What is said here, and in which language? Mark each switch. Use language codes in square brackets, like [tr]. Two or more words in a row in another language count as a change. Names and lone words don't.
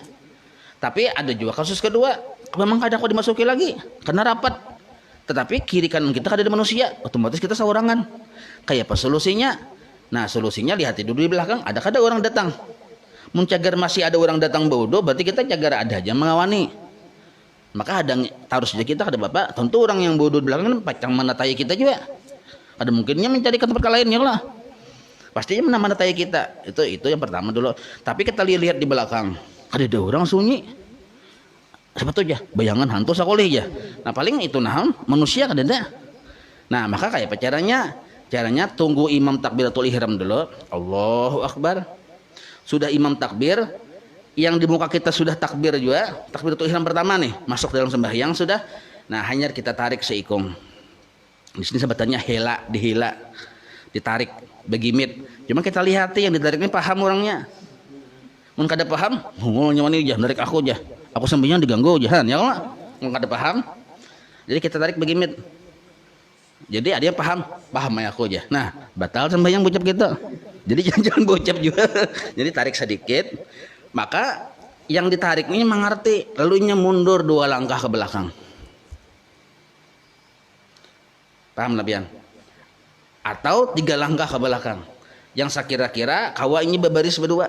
[bjn] Tapi ada juga kasus kedua, memang kada kau dimasuki lagi karena rapat. Tetapi kiri kanan kita kada ada manusia, otomatis kita seorangan. Kayak apa solusinya? Nah, solusinya lihat dulu di belakang, ada kada orang datang. Mun cagar masih ada orang datang bodoh, berarti kita cagar ada aja mengawani. Maka ada taruh saja kita kada bapak, tentu orang yang bodoh di belakang pacang menatai kita juga. Ada mungkinnya mencari ke tempat lainnya lah. Pastinya menatai kita. Itu yang pertama dulu. Tapi kita lihat di belakang, ada orang sunyi. sebetulnya bayangan hantu sakoleh ya. Nah paling itu nah manusia kan ada. Nah maka kayak apa caranya tunggu imam [ar] تكبيرة الإحرام [bjn] dulu, [ar] الله أكبر. [bjn] Sudah imam takbir, yang di muka kita sudah takbir juga, [ar] تكبيرة الإحرام [bjn] pertama nih masuk dalam sembahyang sudah. Nah hanya kita tarik seikung. Di sini sebutannya hela, dihela, ditarik, begimit. Cuma kita lihat yang ditarik ini paham orangnya. Mun kada paham, nyaman ini jah, tarik aku jah. Aku sembahyang diganggu jahan, [ar] يا الله. [bjn] Mun kada paham, jadi kita tarik begimit. Jadi ada yang paham ya aku aja. Nah, batal sembahyang bocap kita. Jadi jangan bocap juga. Jadi tarik sedikit. Maka yang ditarik ini mengerti, lalunya mundur 2 langkah ke belakang. Paham Nabian? Atau 3 langkah ke belakang. Yang saya kira-kira kawa ini berbaris berdua.